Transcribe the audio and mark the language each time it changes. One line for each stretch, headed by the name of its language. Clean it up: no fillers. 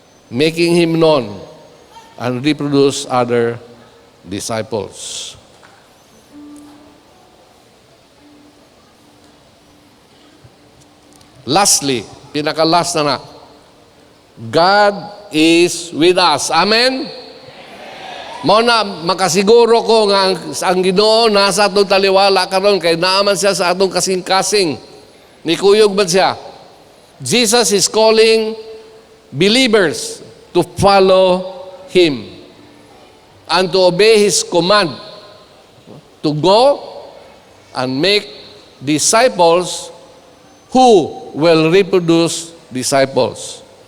English: Making Him known and reproduce other disciples. Lastly,
Cebuano: pinaka-last na
English: God is with us. Amen?
Cebuano: Mao na makasiguro ko nga ang Ginoo nasa atong taliwala karon kay naaman siya sa atong kasing-kasing. Ni kuyog ba siya?
English: Jesus is calling believers to follow Him and to obey His command to go and make disciples who will reproduce disciples.